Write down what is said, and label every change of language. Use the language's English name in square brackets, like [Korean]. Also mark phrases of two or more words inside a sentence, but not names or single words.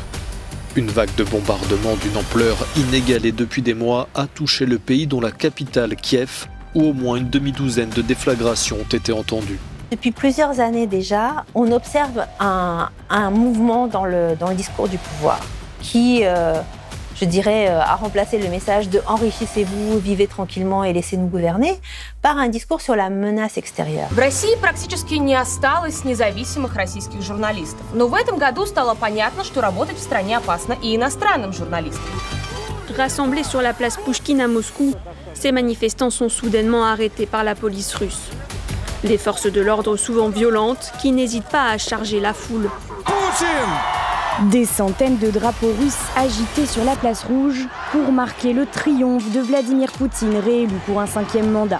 [French] Une vague de bombardements d'une ampleur inégalée depuis des mois a touché le pays, dont la capitale, Kiev, où au moins une demi-douzaine de déflagrations ont été entendues. Depuis plusieurs années déjà, on observe un mouvement dans le discours du pouvoir qui, je dirais, a remplacé le message de « enrichissez-vous, vivez tranquillement et laissez-nous gouverner » par un discours sur la menace extérieure. [Russian] В России практически не осталось независимых российских журналистов. Но в этом году стало понятно, что работать в стране опасно и иностранным журналистам. [French] Rassemblés sur la place Pouchkine à Moscou, ces manifestants sont soudainement arrêtés par la police russe. Les forces de l'ordre souvent violentes qui n'hésitent pas à charger la foule. Des centaines de drapeaux russes agités sur la place rouge pour marquer le triomphe de Vladimir Poutine réélu pour un 5e mandat.